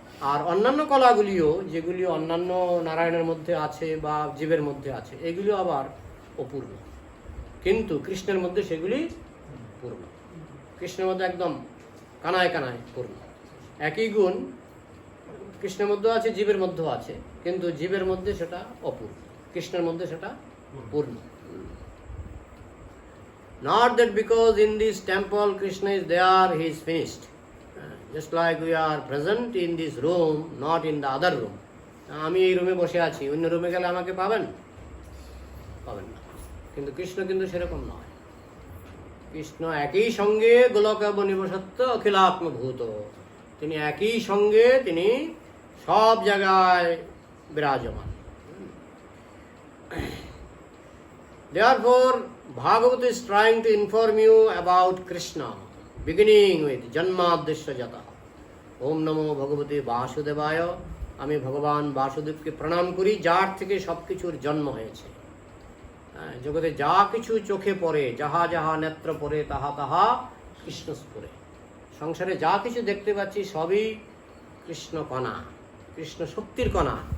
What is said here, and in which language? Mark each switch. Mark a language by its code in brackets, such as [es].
[bn] আর অন্যান্য কলাগুলিও, যেগুলি অন্যান্য নারায়ণের মধ্যে আছে বা জীবের মধ্যে আছে, এগুলিও আবার অপূর্ণ, কিন্তু কৃষ্ণের মধ্যে সেগুলি পূর্ণ। কৃষ্ণের মধ্যে একদম কানায় কানায় পূর্ণ। একই গুণ কৃষ্ণের মধ্যেও আছে, জীবের মধ্যেও আছে, কিন্তু জীবের মধ্যে সেটা অপূর্ণ, কৃষ্ণের মধ্যে সেটা পূর্ণ। [en] Not that because in this temple Krishna is there, he is finished. Just like we are present in this room, not in the other room. [bn] আমি এই রুমে বসে আছি, অন্য রুমে গেলে আমাকে পাবেন? পাবেন না। কিন্তু কৃষ্ণ কিন্তু সেরকম নয়। কৃষ্ণ একই সঙ্গে [sa] গোলকাব নিবসত্ব অখিলাত্মভূত, [bn] তিনি একই সঙ্গে, তিনি সব জায়গায় বিরাজমান। [en] Therefore, Bhagavata is trying to inform you about Krishna, beginning with [sa] Janmadhyasya Jata. Om Namo Bhagavate Vasudevaya. [bn] আমি ভগবান বাসুদেবকে প্রণাম করি, যার থেকে সব কিছুর জন্ম হয়েছে। জগতে যা কিছু চোখে পড়ে, যাহা যাহা নেত্র পড়ে, তাহা তাহা কৃষ্ণ স্ফুরে। সংসারে যা কিছু দেখতে পাচ্ছি সবই কৃষ্ণ কণা, কৃষ্ণ শক্তির কণা।